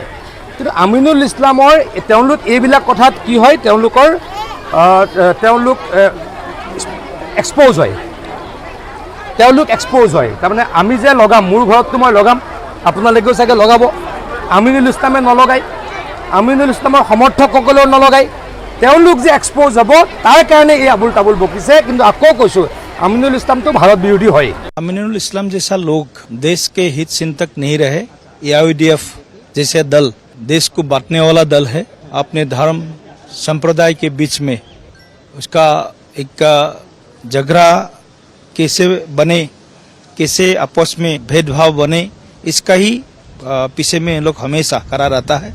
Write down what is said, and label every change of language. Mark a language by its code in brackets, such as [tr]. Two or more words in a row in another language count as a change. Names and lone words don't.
[as] কিন্তু আমিনুল ইছলামৰ তেওঁলোক এইবিলাক কথাত কি হয়, তেওঁলোক এক্সপ'জ হয়। তাৰমানে আমি যে লগাম, মোৰ ঘৰততো মই লগাম, আপোনালোকেও চাগে লগাব। আমিনুল ইছলামে নলগায়, আমিনুল ইছলামৰ সমৰ্থকসকলেও নলগায়। তেওঁলোক যে এক্সপ'জ হ'ব তাৰ কাৰণে এই আবুল তাবুল বকিছে। কিন্তু আকৌ কৈছোঁ [hi] अमीनुल इस्लाम तो भारत विरोधी है। अमीनुल इस्लाम जैसा लोग देश के हित चिंतक नहीं रहे। एआईडीएफ जैसे दल देश को बांटने वाला दल है। अपने धर्म संप्रदाय के बीच में उसका एक झगड़ा कैसे बने, कैसे आपस में भेदभाव बने, इसका ही पीछे में लोग हमेशा करा रहता है।